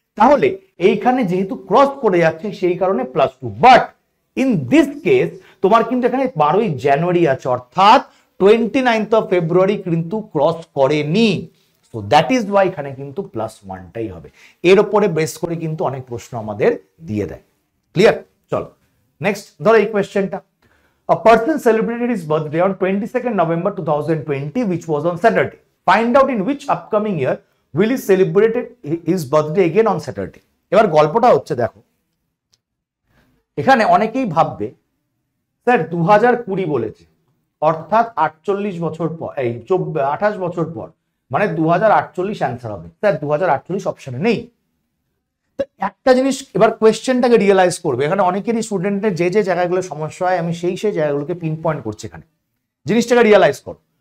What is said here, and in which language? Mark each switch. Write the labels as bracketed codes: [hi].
[bn] তাহলে এইখানে যেহেতু ক্রস করে যাচ্ছে সেই কারণে +2, [en] but in this case [bn] তোমার কিন্তু এখানে 12ই জানুয়ারি আছে, অর্থাৎ 29 ফেব্রুয়ারি কিন্তু ক্রস করেনি, [en] so that is why [bn] এখানে কিন্তু +1টাই হবে। এর উপরে বেস করে কিন্তু অনেক প্রশ্ন আমাদের দিয়ে দেয়। ক্লিয়ার? চলো নেক্সট ধরো এই কোয়েশ্চেনটা, [en] a person celebrated his birthday on 22nd November 2020 which was on Saturday, find out in which upcoming year will he celebrate his birthday again on Saturday। [bn] এবার গল্পটা হচ্ছে দেখো, এখানে অনেকেই ভাববে স্যার 2020 বলেছে, অর্থাৎ 48 বছর পর, এই 28 বছর পর, মানে 2048 অ্যান্সার হবে। স্যার 2048 অপশনে নেই। তো একটা জিনিস এবার কোয়েশ্চেনটাকে রিয়েলাইজ করবে, এখানে অনেকেরই স্টুডেন্টের যে যে জায়গাগুলো সমস্যা হয় আমি সেই সেই জায়গাগুলোকে পিন পয়েন্ট করছি এখানে, জিনিসটাকে রিয়েলাইজ করো।